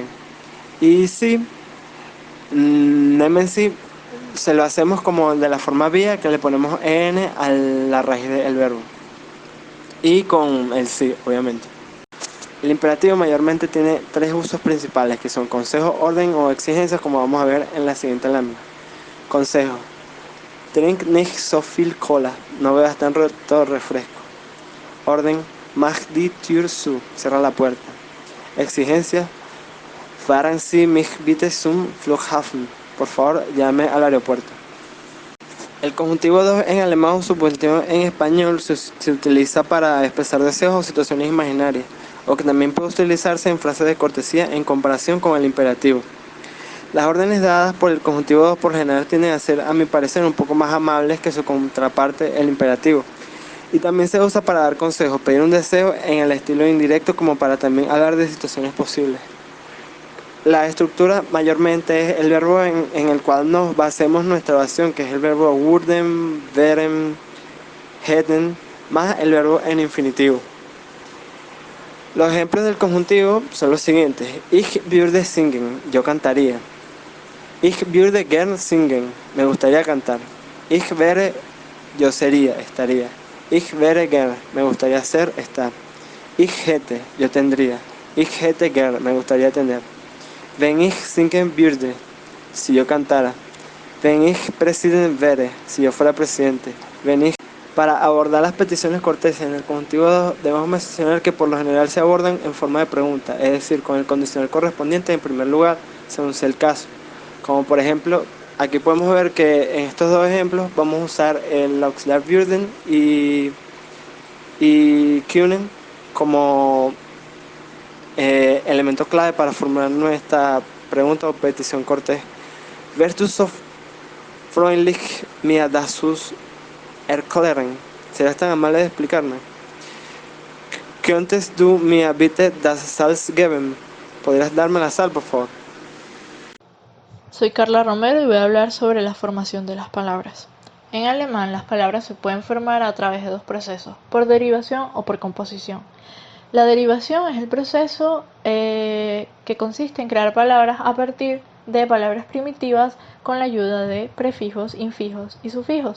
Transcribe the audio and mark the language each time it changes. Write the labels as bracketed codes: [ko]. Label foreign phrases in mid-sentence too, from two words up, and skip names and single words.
[es] Y sí, nemen sí se lo hacemos como de la forma vía, que le ponemos n a la raíz del verbo. Y con el sí, obviamente. El imperativo mayormente tiene tres usos principales, que son consejo, orden o exigencias, como vamos a ver en la siguiente lámina. Consejo: [de] trink nicht so viel Cola, [es] no bebas tanto refresco. Orden: [de] mach die Tür zu, [es] cierra la puerta. Exigencia: [de] fahren Sie mich bitte zum Flughafen, [es] por favor llame al aeropuerto. El conjuntivo 2 en alemán o subjuntivo en español se utiliza para expresar deseos o situaciones imaginarias, o que también puede utilizarse en frases de cortesía en comparación con el imperativo. Las órdenes dadas por el conjuntivo 2 por general tienden a ser, a mi parecer, un poco más amables que su contraparte, el imperativo. Y también se usa para dar consejos, pedir un deseo en el estilo indirecto, como para también hablar de situaciones posibles. La estructura mayormente es el verbo en el cual nos basemos nuestra oración, que es el verbo [de] würden, wären, hätten, [es] más el verbo en infinitivo. Los ejemplos del conjuntivo son los siguientes: [de] Ich würde singen, [es] yo cantaría. [de] Ich würde gern singen, [es] me gustaría cantar. [de] Ich wäre, [es] yo sería, estaría. [de] Ich wäre gern, [es] me gustaría ser, estar. [de] Ich hätte, [es] yo tendría. [de] Ich hätte gern, [es] me gustaría tener. [de] Wenn ich singen würde, [es] si yo cantara. [de] Wenn ich Präsident wäre, [es] si yo fuera presidente. [de] Wenn ich... [es] Para abordar las peticiones corteses en el conjuntivo 2, debemos mencionar que por lo general se abordan en forma de pregunta, es decir, con el condicional correspondiente en primer lugar, según sea el caso. Como por ejemplo, aquí podemos ver que en estos dos ejemplos vamos a usar el auxiliar würden y können como elemento clave para formular nuestra pregunta o petición cortés. [de] Wärst du so freundlich, mir das erklären? [es] ¿Serás tan amable de explicarme? [de] Könntest du mir bitte das Salz geben? [es] ¿Podrías darme la sal, por favor? Soy Carla Romero y voy a hablar sobre la formación de las palabras. En alemán, las palabras se pueden formar a través de dos procesos, por derivación o por composición. La derivación es el proceso que consiste en crear palabras a partir de palabras primitivas con la ayuda de prefijos, infijos y sufijos.